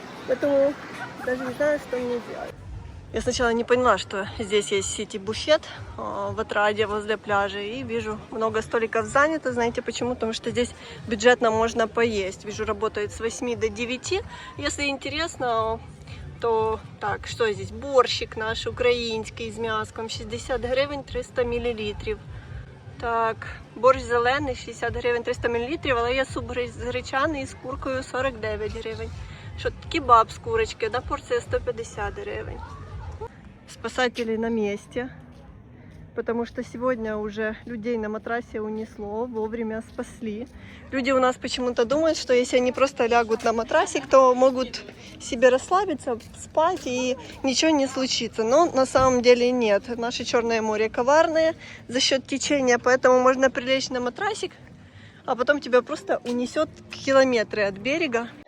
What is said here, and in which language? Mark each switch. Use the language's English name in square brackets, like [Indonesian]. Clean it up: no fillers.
[Russian] Поэтому даже не знаю, что мне делать. Я сначала не поняла, что здесь есть сити-буфет в Отраде возле пляжа. И вижу, много столиков занято. Знаете почему? Потому что здесь бюджетно можно поесть. Вижу, работает с 8 до 9. Если интересно, то так, что здесь? [Ukrainian] Борщик наш український з м'яском. 60 гривень 300 мл. Так, борщ зелений 60 гривень 300 мл. Але є суп гречаний з куркою 49 гривень. Що кебаб з курочки, одна порція 150 гривень. [Russian] Спасатели на месте. потому что сегодня уже людей на матрасе унесло, вовремя спасли. Люди у нас почему-то думают, что если они просто лягут на матрасик, то могут себе расслабиться, спать и ничего не случится. Но на самом деле нет. Наше Черное море коварное за счет течения, поэтому можно прилечь на матрасик, а потом тебя просто унесет километры от берега.